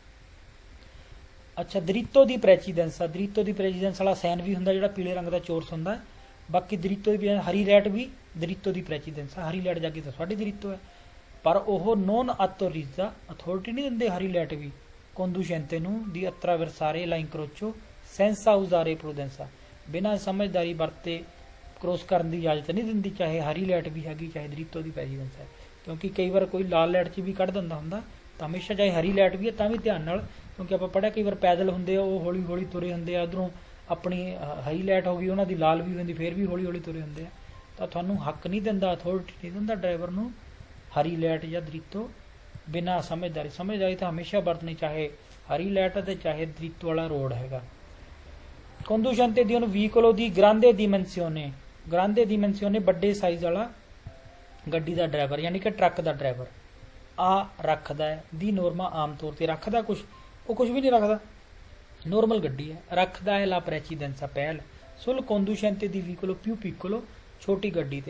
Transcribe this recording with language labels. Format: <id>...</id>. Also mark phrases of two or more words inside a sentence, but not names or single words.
<pa>ਅੱਛਾ,</pa> <it>diritto di precedenza, diritto di precedenza</it> <pa>ਵਾਲਾ ਸਾਈਨ ਵੀ ਹੁੰਦਾ, ਜਿਹੜਾ ਪੀਲੇ ਰੰਗ ਦਾ ਚੋਰਸ ਹੁੰਦਾ। ਬਾਕੀ ਦ੍ਰਿਤੋ ਦੀ ਹਰੀ ਲਾਈਟ ਵੀ</pa> <it>diritto di precedenza,</it> <pa>ਹਰੀ ਲਾਈਟ ਜਾ ਕੇ ਤਾਂ ਸਾਡੀ ਦ੍ਰਿਤੋ ਹੈ, ਪਰ ਉਹ</pa> <it>non autorizza,</it> <pa>ਅਥਾਰਟੀ ਨਹੀਂ ਦਿੰਦੇ ਹਰੀ ਲਾਈਟ ਵੀ conducente ਨੂੰ, ਦੀ</pa> <it>attraversare la incrocio senza usare prudenza,</it> <pa>ਬਿਨਾਂ ਸਮਝਦਾਰੀ ਵਰਤੇ ਕ੍ਰੋਸ ਕਰਨ ਦੀ ਇਜਾਜ਼ਤ ਨਹੀਂ ਦਿੰਦੀ, ਚਾਹੇ ਹਰੀ ਲਾਈਟ ਵੀ ਹੈਗੀ, ਚਾਹੇ</pa> <it>diritto di precedenza</it> <pa>ਹੈ। ਕਿਉਂਕਿ ਕਈ ਵਾਰ ਕੋਈ ਲਾਲ ਲਾਈਟ 'ਚ ਵੀ ਕੱਢ ਦਿੰਦਾ ਹੁੰਦਾ, ਤਾਂ ਹਮੇਸ਼ਾ ਚਾਹੇ ਹਰੀ ਲਾਈਟ ਵੀ ਹੈ ਤਾਂ ਵੀ ਧਿਆਨ ਨਾਲ, ਕਿਉਂਕਿ ਆਪਾਂ ਪੜ੍ਹਿਆ ਕਈ ਵਾਰ ਪੈਦਲ ਹੁੰਦੇ ਆ, ਉਹ ਹੌਲੀ ਹੌਲੀ ਤੁਰੇ ਹੁੰਦੇ ਆ, ਉੱਧਰੋਂ ਆਪਣੀ ਹਰੀ ਲਾਈਟ ਹੋ ਗਈ, ਉਹਨਾਂ ਦੀ ਲਾਲ ਵੀ ਹੁੰਦੀ, ਫਿਰ ਵੀ ਹੌਲੀ ਹੌਲੀ ਤੁਰੇ ਹੁੰਦੇ ਆ, ਤਾਂ ਤੁਹਾਨੂੰ ਹੱਕ ਨਹੀਂ ਦਿੰਦਾ, ਅਥਾਰਟੀ ਨਹੀਂ ਦਿੰਦਾ ਡਰਾਈਵਰ ਨੂੰ ਹਰੀ ਲਾਈਟ ਜਾਂ ਦ੍ਰਿਤੋ ਬਿਨਾਂ ਸਮਝਦਾਰੀ ਤਾਂ ਹਮੇਸ਼ਾ ਵਰਤਣੀ, ਚਾਹੇ ਹਰੀ ਲਾਈਟ ਅਤੇ ਚਾਹੇ ਦ੍ਰਿਤੋ ਵਾਲਾ ਰੋਡ ਹੈਗਾ।</pa> <it>conducente di un veicolo di grande dimensione,</it> <pa>ਵੱਡੇ ਸਾਈਜ਼ ਵਾਲਾ ਗੱਡੀ ਦਾ ਡਰਾਈਵਰ, ਯਾਨੀ ਕਿ ਟਰੱਕ ਦਾ ਡਰਾਈਵਰ, ਆ ਰੱਖਦਾ ਹੈ</pa> <it>di norma,</it> <pa>ਆਮ ਤੌਰ ਤੇ ਰੱਖਦਾ ਕੁਝ, ਉਹ ਕੁਝ ਵੀ ਨਹੀਂ ਰੱਖਦਾ, ਨੋਰਮਲ ਗੱਡੀ ਹੈ, ਰੱਖਦਾ ਹੈ</pa> <it>la precedenza</it> <pa>ਪਹਿਲ</pa> <it>sul conducente di veicolo più piccolo,</it> <pa>ਛੋਟੀ ਗੱਡੀ ਤੇ।</pa>